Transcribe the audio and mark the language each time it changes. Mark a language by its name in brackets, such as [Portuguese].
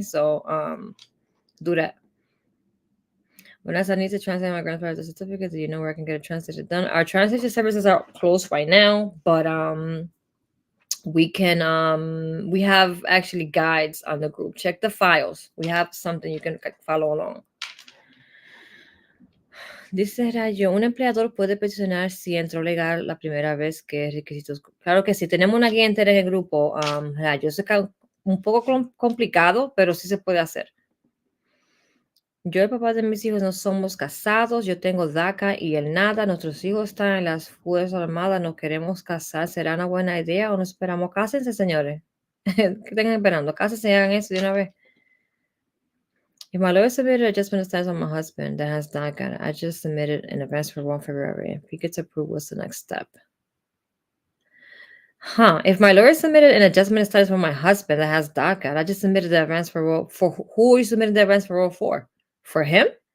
[English] So do that. When I need to translate my grandfather's certificate, do you know where I can get a translation done? Our translation services are closed right now, but we have actually guides on the group. Check the files. We have something you can follow along. [Spanish] Dice Rayo, un empleador puede peticionar si entró legal la primera vez que requisitos. Claro que sí, tenemos una guía entera en el grupo. Rayo, sé que es un poco complicado, pero sí se puede hacer. Yo y el papá de mis hijos no somos casados, yo tengo DACA y él nada, nuestros hijos están en las Fuerzas Armadas, no queremos casar, ¿será una buena idea o no esperamos? Cásense, señores. ¿Qué están esperando? Cásense y hagan eso de una vez. [English] If my lawyer submitted adjustment of status on my husband that has DACA, I just submitted an advance for 1 February. If he gets approved, what's the next step? If my lawyer submitted an adjustment of status for my husband that has DACA, I just submitted the advance for who are you submitting the advance for? For him?